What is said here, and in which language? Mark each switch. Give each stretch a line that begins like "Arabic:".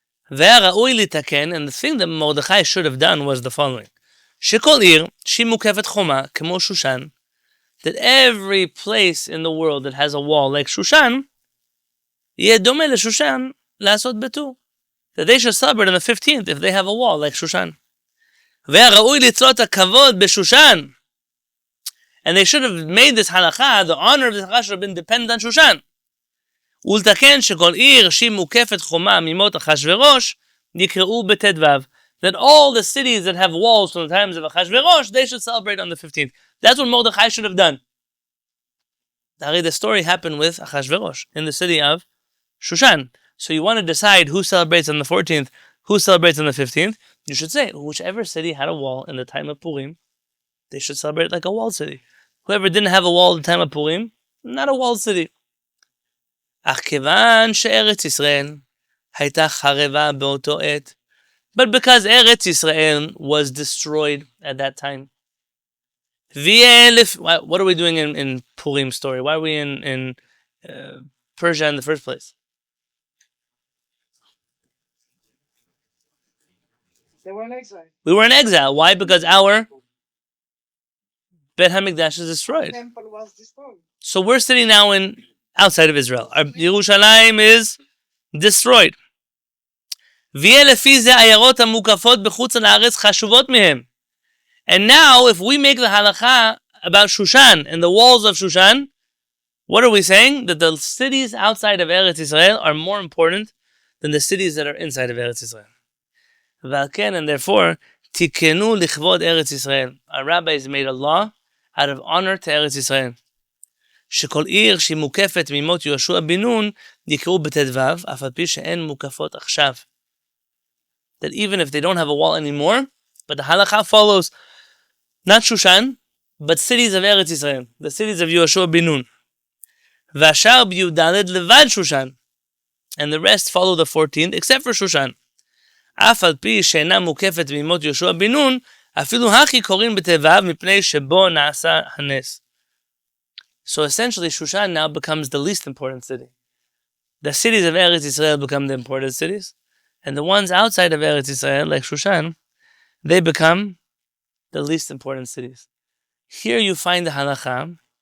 Hebrew: והיה ראוי לתקן,
English: and the thing that Mordechai should have done was the following.
Hebrew: שכל עיר שהיא מוקפת חומה, כמו שושן,
English: that every place in the world that has a wall like Shushan,
Hebrew: יהיה דומה לשושן לעשות בטור.
English: That they should celebrate on the 15th if they have a wall like Shushan.
Hebrew: והיה ראוי לצלות הכבוד בשושן.
English: And they should have made this halakha, the honor of this halakha should have been dependent on Shushan.
Hebrew: ולתקן שכל עיר שהיא מוקפת חומה מימות אחשוורוש, יקראו בט"ו.
English: That all the cities that have walls from the times of Achashverosh, they should celebrate on the 15th. That's what Mordechai should have done. The story happened with Achashverosh in the city of Shushan. So you want to decide who celebrates on the 14th, who celebrates on the 15th. You should say, whichever city had a wall in the time of Purim, they should celebrate like a walled city. Whoever didn't have a wall at the time of Purim, not a walled city.
Hebrew: אך כיוון שארץ ישראל הייתה חרבה באותו עת,
English: but because Eretz Yisrael was destroyed at that time. What are we doing in Purim's story? Why are we in Persia in the first place? They were in exile. We were in exile. Why? Because our Bet HaMikdash is destroyed. temple was destroyed. So we're sitting now outside of Israel. Our Yerushalayim is destroyed.
Hebrew: ויהיה לפי זה עיירות המוקפות בחוץ לארץ חשובות מהם.
English: And now, if we make the halakha about Shushan and the walls of Shushan, what are we saying? That the cities outside of Eretz Israel are more important than the cities that are inside of Eretz Israel.
Hebrew: ועל כן,
English: and therefore,
Hebrew: תיקנו לכבוד ארץ ישראל.
English: Our rabbis made a law out of honor to Eretz Israel.
Hebrew: שכל עיר שהיא מוקפת ממות יהושע בן נון יקראו בט"ו, אף על פי שאין מוקפות עכשיו.
English: That even if they don't have a wall anymore, but the halakha follows not Shushan, but cities of Eretz Yisrael, the cities of Yehoshua ben Nun.
Hebrew: והשאר בי"ד לבד שושן,
English: and the rest follow the 14th, except for Shushan.
Hebrew: אף על פי שאינה מוקפת מימות יהושע בן נון, אפילו הכי קוראים בט"ו מפני שבו נעשה הנס.
English: So essentially, Shushan now becomes the least important city. The cities of Eretz Yisrael become the important cities, and the ones outside of Eretz Yisrael, like Shushan, they become the least important cities. Here you find the halakha